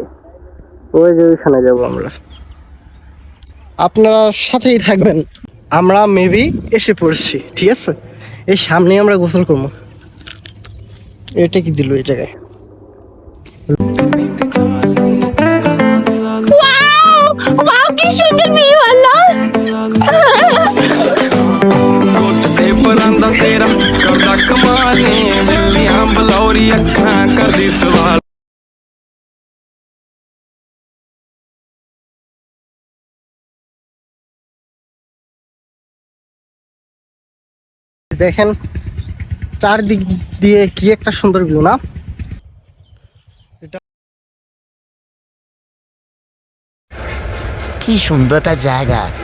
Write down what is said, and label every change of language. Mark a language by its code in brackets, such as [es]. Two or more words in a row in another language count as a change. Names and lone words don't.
[bn] ওই যে ওইখানে যাবো আমরা, আপনারা সাথেই থাকবেন। আমরা মেবি এসে পড়ছি, ঠিক আছে? এই সামনে আমরা গোসল করবো। এটা কি দিল এই জায়গায়? ওয়াও, কি সুন্দর ভিউ হলো। [pa] ਪਰਾਂਦਾ ਤੇਰਾ ਕਰਦਾ ਕਮਾਲੇ ਬਿੱਲੀਆਂ ਬਲੌਰੀ ਅੱਖਾਂ ਕਰਦੀ ਸਵਾਲ। [bn] দেখেন চারদিক দিয়ে কি একটা সুন্দর ভিউ, না? কি সুন্দর একটা জায়গা।